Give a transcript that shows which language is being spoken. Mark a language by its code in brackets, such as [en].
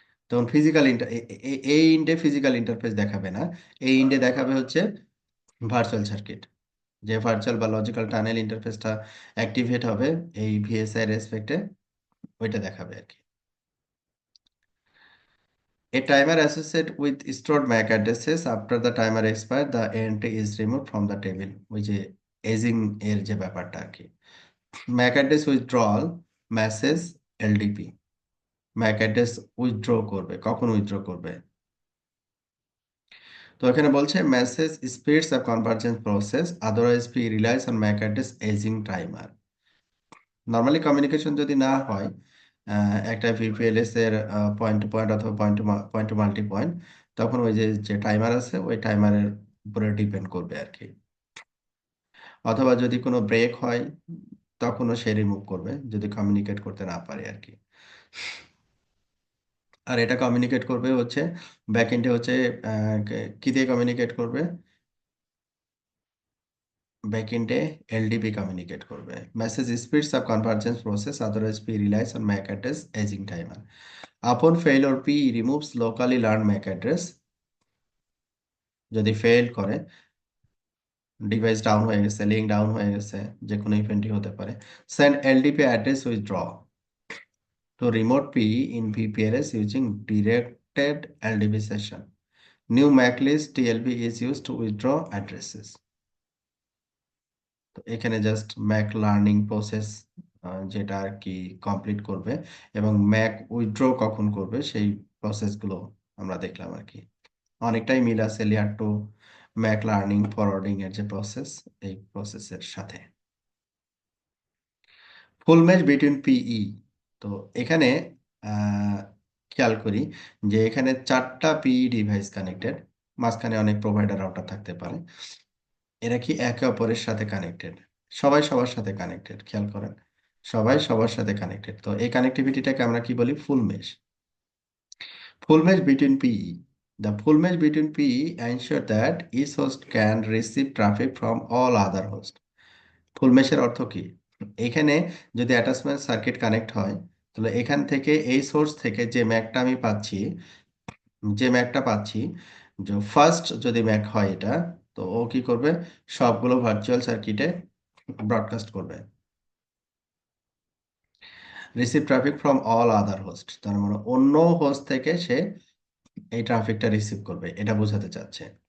[bn] তখন ফিজিক্যাল এই ইন্ডে physical interface দেখাবে না, এই ইন্ডে দেখাবে হচ্ছে ভার্চুয়াল সার্কিট, যে ভার্চুয়াল বা লজিক্যাল টানেল ইন্টারফেসটা অ্যাক্টিভেট হবে এই ভিএসআই রেসপেক্টে, ওইটা দেখাবে আর কি। [en] A timer associated with stored MAC addresses after the timer expires, the entry is removed from the table, [bn] ওই যে এজিং এর যে ব্যাপারটা আর কি। Mac address withdrawal message, LDP. Mac address withdraw করবে, কখন উইথড্র করবে? তো এখানে বলছে [en] Message speeds up convergence process, otherwise P relies on MAC address aging timer. [bn] Normally communication যদি না হয় একটা ভিপিএলএস এর পয়েন্ট টু পয়েন্ট অথবা পয়েন্ট টু মাল্টি পয়েন্ট, তখন ওই যে যে টাইমার আছে ওই টাইমারের উপরে ডিপেন্ড করবে আর কি। অথবা যদি কোনো ব্রেক হয় তখনও সে রিমুভ করবে যদি কমিউনিকেট করতে না পারে আর কি। আর এটা কমিউনিকেট করবে হচ্ছে ব্যাকএন্ডে হচ্ছে কি দিয়ে কমিউনিকেট করবে? ব্যাকএন্ডে এলডিপি কমিউনিকেট করবে। [en] Message speeds up convergence process, otherwise P relies on MAC address aging timer. Upon failure P removes locally learned MAC address, [bn] যদি ফেল করে, ডিভাইস ডাউন হয়ে গেছে, লিঙ্ক ডাউন হয়ে গেছে, যে কোনো ইভেন্টই হতে পারে, [en] send LDP address withdraw to remote P in VPLS using directed LDP session. New MAC list TLB is used to withdraw addresses. [bn] তো এখানে জাস্ট ম্যাক লার্নিং প্রসেস যেটা আর কি কমপ্লিট করবে, এবং ম্যাক উইথড্র কখন করবে সেই প্রসেসগুলো আমরা দেখলাম আর কি। অনেকটাই মিল আছে লেয়ার 2 ম্যাক লার্নিং ফরওয়ার্ডিং এর যে প্রসেস, এই প্রসেসের সাথে। [en] full match between PE, [bn] তো এখানে আহ, খেয়াল করি যে এখানে 4টা পিই ডিভাইস কানেক্টেড, মাঝখানে অনেক প্রোভাইডার রাউটার থাকতে পারে, এরা কি একে অপরের সাথে কানেক্টেড? সবাই সবার সাথে কানেক্টেড, খেয়াল করেন, সবাই সবার সাথে কানেক্টেড। তো এই কানেক্টিভিটিটাকে আমরা কি বলি? ফুল mesh. [en] Full mesh between PE. The full mesh between PE ensure that each host can receive traffic from all other hosts. [bn] ফুল মেশের অর্থ কি? এখানে যদি অ্যাটাচমেন্ট সার্কিট কানেক্ট হয়, তাহলে এখান থেকে এই সোর্স থেকে যে ম্যাকটা আমি পাচ্ছি, যে ম্যাকটা পাচ্ছি, যে ফার্স্ট যদি ম্যাক হয় এটা, তো ও কি করবে? সবগুলো ভার্চুয়াল সার্কিটে ব্রডকাস্ট করবে, [en] receive traffic from all other host, [bn] তার মানে অন্য হোস্ট থেকে সে এই ট্রাফিকটা রিসিভ করবে, এটা বোঝাতে চাচ্ছে।